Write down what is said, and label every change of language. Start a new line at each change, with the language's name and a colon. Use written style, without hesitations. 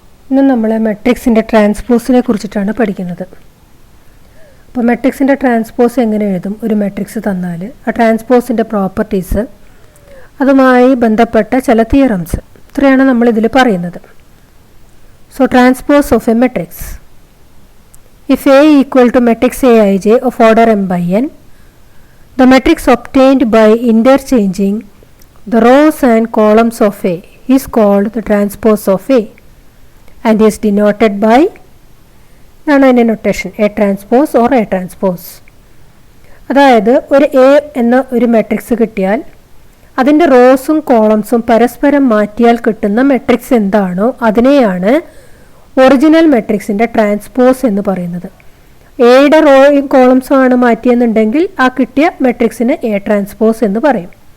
Malayalam: ഇന്ന് നമ്മൾ മെട്രിക്സിൻ്റെ ട്രാൻസ്പോസിനെ കുറിച്ചിട്ടാണ് പഠിക്കുന്നത്. അപ്പോൾ മെട്രിക്സിൻ്റെ ട്രാൻസ്പോസ് എങ്ങനെ എഴുതും? ഒരു മെട്രിക്സ് തന്നാൽ ആ ട്രാൻസ്പോസിൻ്റെ പ്രോപ്പർട്ടീസ്, അതുമായി ബന്ധപ്പെട്ട ചില തിയറംസ്, ഇത്രയാണ് നമ്മളിതിൽ പറയുന്നത്.
English: So transpose of a matrix. If A equal to matrix Aij of order m by n, the matrix obtained by interchanging the rows and columns of A is called the transpose of A and is denoted by notation A transpose or A transpose.
Malayalam: അതായത് ഒരു A എന്ന ഒരു matrix കിട്ടിയാൽ അതിൻ്റെ റോസും കോളംസും പരസ്പരം മാറ്റിയാൽ കിട്ടുന്ന മെട്രിക്സ് എന്താണോ അതിനെയാണ് ഒറിജിനൽ മെട്രിക്സിൻ്റെ ട്രാൻസ്പോസ് എന്ന് പറയുന്നത്. എയുടെ റോയും കോളംസും ആണ് മാറ്റിയെന്നുണ്ടെങ്കിൽ ആ കിട്ടിയ മെട്രിക്സിന് എ ട്രാൻസ്പോസ് എന്ന് പറയും.